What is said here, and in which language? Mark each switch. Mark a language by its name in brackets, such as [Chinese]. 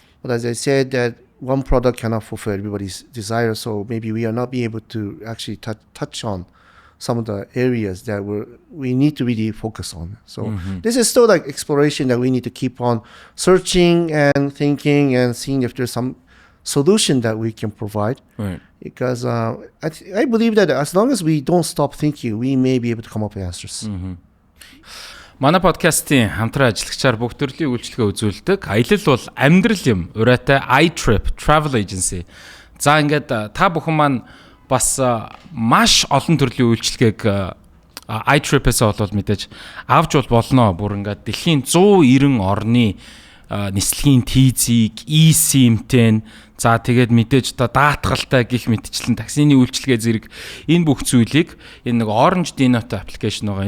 [English] But as I said, that one product cannot fulfill everybody's desire, so maybe we are not being able to actually touch on some of the areas that we need to really focus on. So this is still like exploration that we need to keep on searching and thinking and seeing if there's some solution that we can provide. Right. Because I believe that as long as we don't stop thinking, we may be able to come up with answers. [Mongolian] Манай подкастын хамтран ажиллагчаар бүх төрлийн үйлчлэгээ үзүүлдэг. Аялал бол амьдрал юм. Ураатай iTrip Travel Agency. За ингээд та бүхэн маань бас маш олон төрлийн үйлчлэгээг iTrip-ээс болоод мэдээж авч болно. Бүр ингээд дэлхийн 190 орны нислэгийн тийзийг eSIM-тэй за тэгээд мэдээж даатгалтай гих мэтчлэн таксины үйлчлэгээ зэрэг энэ бүх зүйлийг энэ нэг Orange Denote аппликейшн байгаа.